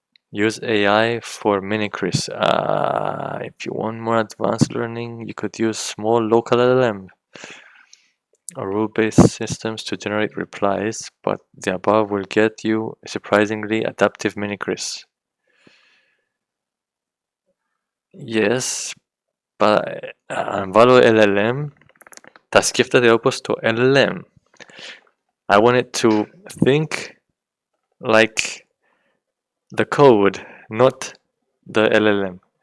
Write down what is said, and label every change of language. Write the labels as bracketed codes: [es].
[en] Use AI for Mini Chris. If you want more advanced learning, you could use small local LLM or rule-based systems to generate replies, but the above will get you a surprisingly adaptive Mini Chris. Yes, but [el] αν βάλω LLM, θα σκέφτεται όπως το LLM. [en] I want it to think like the code, not the LLM.